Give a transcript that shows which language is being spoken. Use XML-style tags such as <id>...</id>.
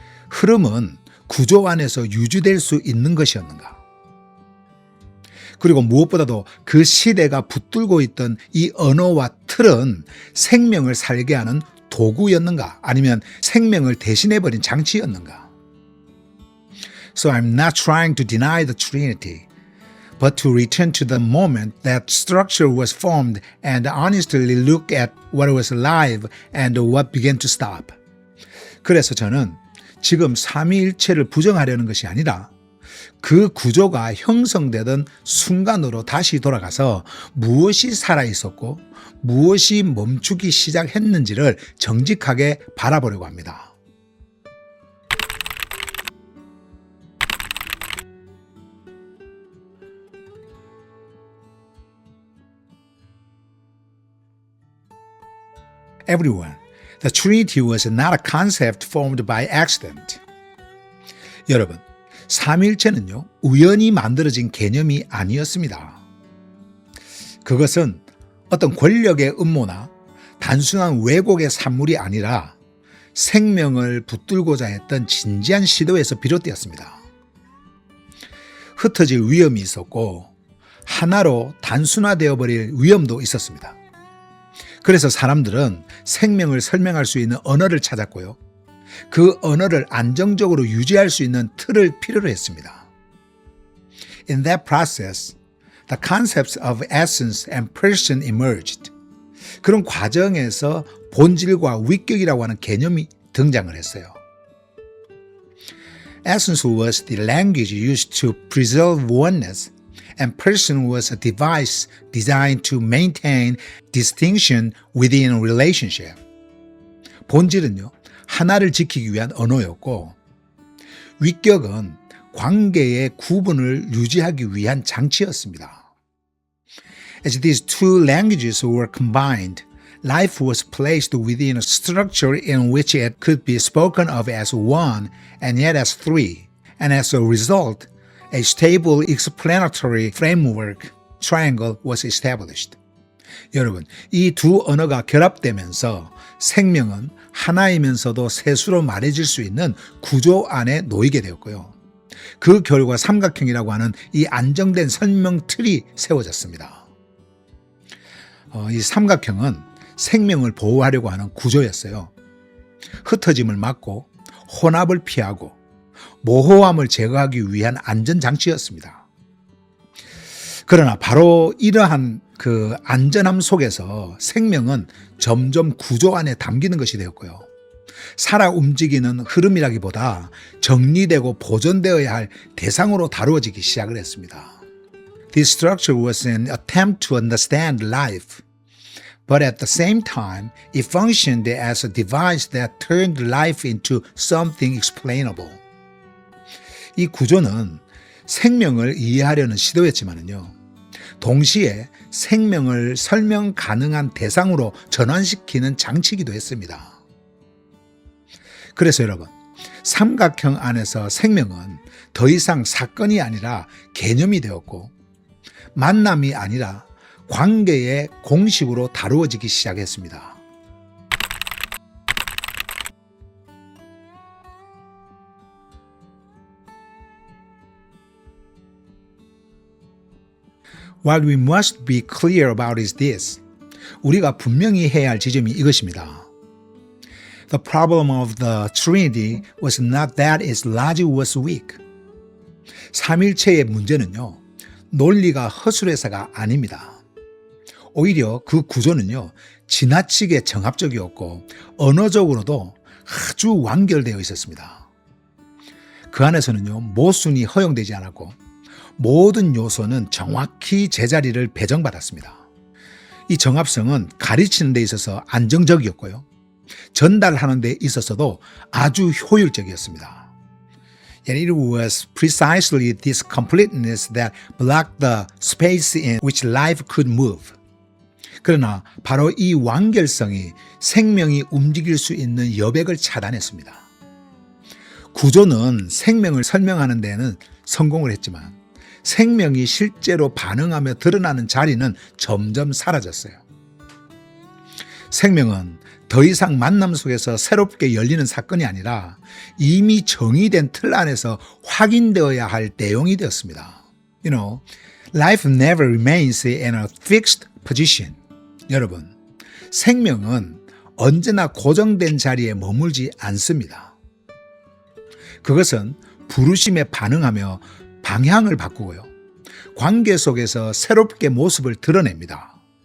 <ko>흐름은 구조 안에서 유지될 수 있는 것이었는가? 그리고 무엇보다도 그 시대가 붙들고 있던 이 언어와 틀은 생명을 살게 하는 도구였는가? 아니면 생명을 대신해버린 장치였는가?</ko> <en>So I'm not trying to deny the Trinity, but to return to the moment that structure was formed and honestly look at what was alive and what began to stop.</en> <ko>그래서 저는 지금 삼위일체를 부정하려는 것이 아니라 그 구조가 형성되던 순간으로 다시 돌아가서 무엇이 살아있었고 무엇이 멈추기 시작했는지를 정직하게 바라보려고 합니다.</ko> <en>Everyone, the Trinity was not a concept formed by accident.</en> <ko>여러분, 삼위일체는요, 우연히 만들어진 개념이 아니었습니다. 그것은 어떤 권력의 음모나 단순한 왜곡의 산물이 아니라 생명을 붙들고자 했던 진지한 시도에서 비롯되었습니다. 흩어질 위험이 있었고 하나로 단순화되어 버릴 위험도 있었습니다. 그래서 사람들은 생명을 설명할 수 있는 언어를 찾았고요, 그 언어를 안정적으로 유지할 수 있는 틀을 필요로 했습니다.</ko> <en>In that process, the concepts of essence and person emerged.</en> <ko>그런 과정에서 본질과 위격이라고 하는 개념이 등장을 했어요.</ko> <en>Essence was the language used to preserve oneness, and person was a device designed to maintain distinction within a relationship.</en> <ko>본질은요, 하나를 지키기 위한 언어였고, 위격은 관계의 구분을 유지하기 위한 장치였습니다.</ko> <en>As these two languages were combined, life was placed within a structure in which it could be spoken of as one and yet as three, and as a result, a stable explanatory framework triangle was established.</en> <ko>여러분, 이 두 언어가 결합되면서 생명은 하나이면서도 셋으로 말해질 수 있는 구조 안에 놓이게 되었고요. 그 결과 삼각형이라고 하는 이 안정된 설명 틀이 세워졌습니다. 이 삼각형은 생명을 보호하려고 하는 구조였어요. 흩어짐을 막고 혼합을 피하고 모호함을 제거하기 위한 안전장치였습니다. 그러나 바로 이러한 그 안전함 속에서 생명은 점점 구조 안에 담기는 것이 되었고요, 살아 움직이는 흐름이라기보다 정리되고 보존되어야 할 대상으로 다루어지기 시작을 했습니다.</ko> <en>This structure was an attempt to understand life, But at the same time, it functioned as a device that turned life into something explainable.</en> <ko>이 구조는 생명을 이해하려는 시도였지만요, 동시에 생명을 설명 가능한 대상으로 전환시키는 장치이기도 했습니다. 그래서 여러분, 삼각형 안에서 생명은 더 이상 사건이 아니라 개념이 되었고, 만남이 아니라 관계의 공식으로 다루어지기 시작했습니다.</ko> <en>What we must be clear about is this.</en> <ko>우리가 분명히 해야 할 지점이 이것입니다.</ko> <en>The problem of the Trinity was not that its logic was weak.</en> <ko>삼일체의 문제는요, 논리가 허술해서가 아닙니다. 오히려 그 구조는요, 지나치게 정합적이었고 언어적으로도 아주 완결되어 있었습니다. 그 안에서는요, 모순이 허용되지 않았고 모든 요소는 정확히 제자리를 배정받았습니다. 이 정합성은 가르치는 데 있어서 안정적이었고요, 전달하는 데 있어서도 아주 효율적이었습니다.</ko> <en>And it was precisely this completeness that blocked the space in which life could move.</en> <ko>그러나 바로 이 완결성이 생명이 움직일 수 있는 여백을 차단했습니다. 구조는 생명을 설명하는 데는 성공을 했지만 생명이 실제로 반응하며 드러나는 자리는 점점 사라졌어요. 생명은 더 이상 만남 속에서 새롭게 열리는 사건이 아니라 이미 정의된 틀 안에서 확인되어야 할 내용이 되었습니다.</ko> <en>Life never remains in a fixed position.</en> <ko>여러분, 생명은 언제나 고정된 자리에 머물지 않습니다. 그것은 부르심에 반응하며 방향을 바꾸고요, 관계 속에서 새롭게 모습을 드러냅니다.</ko>